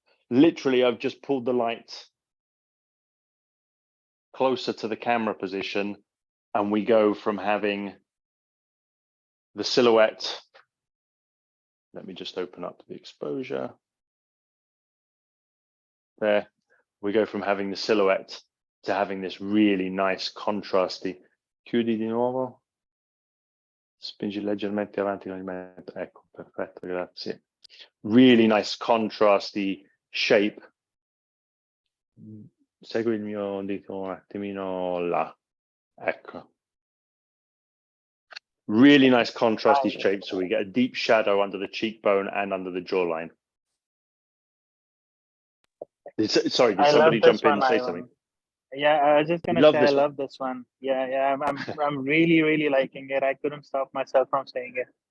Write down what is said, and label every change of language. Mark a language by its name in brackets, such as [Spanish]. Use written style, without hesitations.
[English] Literally, I've just pulled the light closer to the camera position, and we go from having the silhouette. Let me just open up the exposure. There, we go from having the silhouette to having this really nice contrasty [Italian] Chiudi di nuovo. Spingi leggermente avanti con il mento. Ecco, perfetto, grazie. [English] Really nice contrasty shape. [Italian] Segui il mio dito un attimino là. Ecco. [English] Really nice contrasty shape, so we get a deep shadow under the cheekbone and under the jawline. Sorry, did somebody jump in and say something? Yeah, I was just gonna Love say I this one. love this one. Yeah, I'm really liking it. I couldn't stop myself from saying it.